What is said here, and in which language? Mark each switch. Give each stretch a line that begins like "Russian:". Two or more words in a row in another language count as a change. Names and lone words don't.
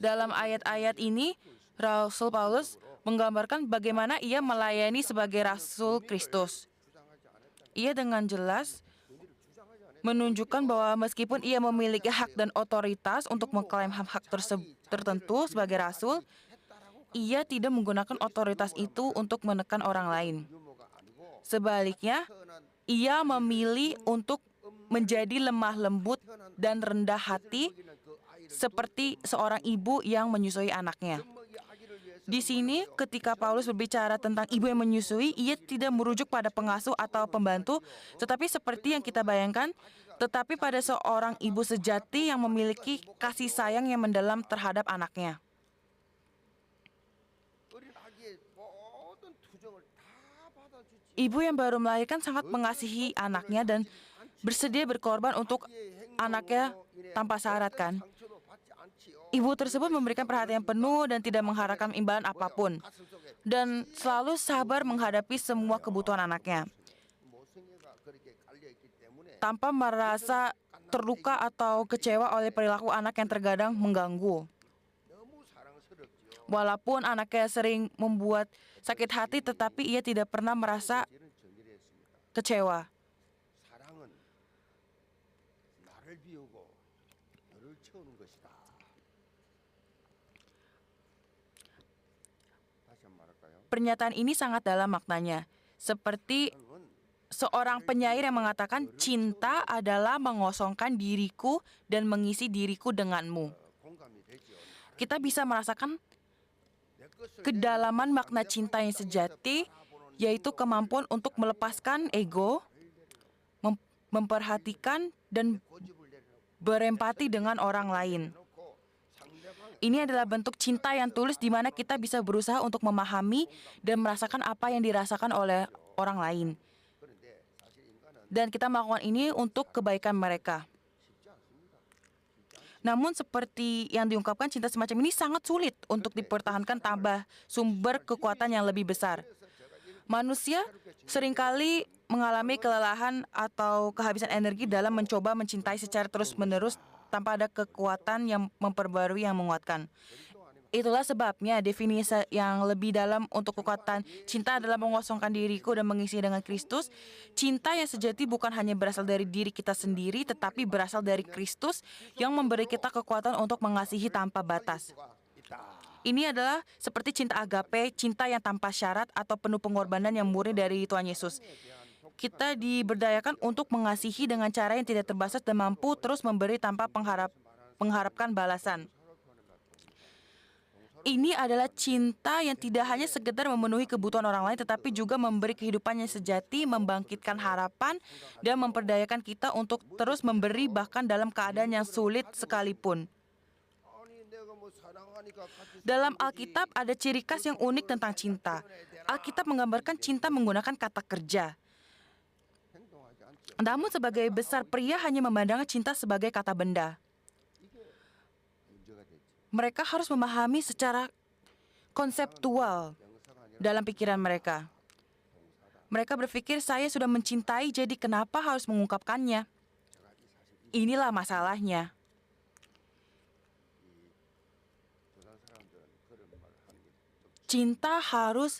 Indonesian: Dalam ayat-ayat ini, Rasul Paulus menggambarkan bagaimana ia melayani sebagai Rasul Kristus. Ia dengan jelas menunjukkan bahwa meskipun ia memiliki hak dan otoritas untuk mengklaim hak tertentu sebagai rasul, ia tidak menggunakan otoritas itu untuk menekan orang lain.
Korean: 유모가 아니고
Indonesian: Sebaliknya,
Korean: 태어난
Indonesian: ia memilih untuk menjadi lemah lembut dan rendah hati
Korean: 먹이는 그 아이를
Indonesian: seperti seorang ibu yang menyusui anaknya.
Korean: 이 아기를 위해서
Indonesian: Di sini, ketika Paulus berbicara tentang ibu yang menyusui, ia tidak merujuk pada pengasuh atau pembantu, tetapi seperti yang kita bayangkan, tetapi pada seorang ibu sejati yang memiliki kasih sayang yang mendalam terhadap anaknya.
Korean: 어린 아기의 모든 투정을 다 받아주지.
Indonesian: Ibu yang baru melahirkan sangat mengasihi anaknya dan bersedia berkorban untuk anaknya tanpa syarat kan.
Korean: 상처도 받지 않지요.
Indonesian: Ibu tersebut memberikan perhatian penuh dan tidak mengharapkan imbalan apapun,
Korean: 가슴 속에
Indonesian: dan selalu sabar menghadapi semua kebutuhan anaknya,
Korean: 모성애가 그렇게 갈려 있기 때문에
Indonesian: tanpa merasa terluka atau kecewa oleh perilaku anak yang terkadang mengganggu.
Korean: 너무 사랑스럽죠.
Indonesian: Walaupun anaknya sering membuat sakit hati, tetapi ia tidak pernah merasa
Korean: 이런 정의를 했습니다.
Indonesian: kecewa.
Korean: 사랑은 나를 비우고 너를 채우는 것이다. 다시 한번 말할까요?
Indonesian: Pernyataan ini sangat dalam maknanya. Seperti
Korean: 사랑은
Indonesian: seorang penyair yang mengatakan, cinta adalah mengosongkan diriku dan mengisi diriku denganmu.
Korean: 공감이 되죠.
Indonesian: Kita bisa merasakan
Korean: 내 것을
Indonesian: kedalaman makna cinta yang sejati, yaitu kemampuan untuk melepaskan ego, memperhatikan, dan
Korean: 고집을 내려놓고
Indonesian: berempati dengan orang lain.
Korean: 상대방
Indonesian: Ini adalah bentuk cinta yang tulus di mana kita bisa berusaha untuk memahami dan merasakan apa yang dirasakan oleh orang lain.
Korean: 그런데 사실 인간은
Indonesian: Dan kita melakukan ini untuk kebaikan mereka.
Korean: 쉽지 않습니다.
Indonesian: Namun seperti yang diungkapkan, cinta semacam ini sangat sulit untuk dipertahankan tanpa sumber kekuatan yang lebih besar. Manusia seringkali mengalami kelelahan atau kehabisan energi dalam mencoba mencintai secara terus-menerus tanpa ada kekuatan yang memperbarui yang menguatkan. Itulah sebabnya definisi yang lebih dalam untuk kekuatan cinta adalah mengosongkan diriku dan mengisi dengan Kristus. Cinta yang sejati bukan hanya berasal dari diri kita sendiri, tetapi berasal dari Kristus yang memberi kita kekuatan untuk mengasihi tanpa batas.
Korean: 수가 있다.
Indonesian: Ini adalah seperti cinta agape, cinta yang tanpa syarat atau penuh pengorbanan yang murni dari Tuhan Yesus. Kita diberdayakan untuk mengasihi dengan cara yang tidak terbatas dan mampu terus memberi tanpa mengharapkan balasan. Ini adalah cinta yang tidak hanya sekedar memenuhi kebutuhan orang lain, tetapi juga memberi kehidupan yang sejati, membangkitkan harapan, dan memperdayakan kita untuk terus memberi bahkan dalam keadaan yang sulit sekalipun.
Korean: 아니 내가 뭐 사랑하니까 같이
Indonesian: Dalam Alkitab ada ciri khas yang unik tentang cinta. Alkitab menggambarkan cinta menggunakan kata kerja.
Korean: 행동하지 않죠.
Indonesian: Namun sebagai besar pria hanya memandang cinta sebagai kata benda.
Korean: 이게 문제가 됐죠.
Indonesian: Mereka harus memahami secara konseptual
Korean: 명사가 아니라
Indonesian: dalam pikiran mereka. Mereka berpikir saya sudah mencintai, jadi kenapa harus mengungkapkannya? Inilah masalahnya.
Korean: 조상 사람들은 그런 말을 하는 게좀
Indonesian: Cinta harus